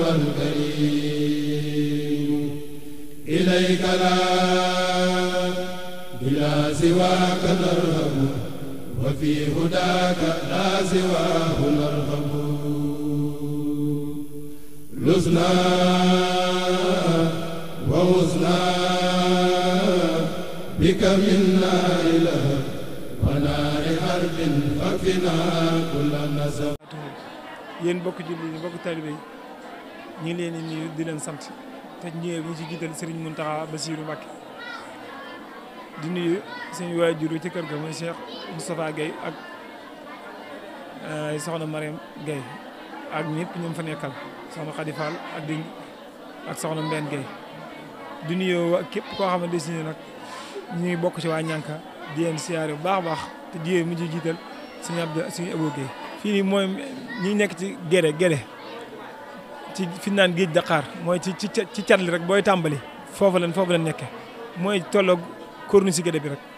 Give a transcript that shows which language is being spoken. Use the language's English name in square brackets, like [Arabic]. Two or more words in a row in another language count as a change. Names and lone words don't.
[Arabic] والكريم إليك لا بلا سواك نرهب وفي هداك لا سواه نرغب لزنا ووزنا بك منا إله ونار حرب فكفنا كل نسب. [Wolof] yéen bokk julli yi bokk taalibe yi ñu ngi leen di nuyu di leen sant te ñëwee bu ñu ci jiital Serigne Mountakha Bassirou Mbacké di nuyu suñu waajur ci kër ga mooy Cheikh Moustapha Guèye ak soxna Mariam Guèye ak ñëpp ñoom fa nekkal soxna Khady Fall ak soxna Mbène Guèye di nuyu képp koo xamante ne nag ñu ngi bokk ci waa Ñanka di leen siyaare bu baax a baax te jiwee mu ci jiital suñu Abo Guèye fii nii mooy ñi nekk ci Guédé ci fi naan géej Dakar mooy ci cat li rek booy tàmbali foofu la nekke mooy tolloog corniche si Guédé bi rek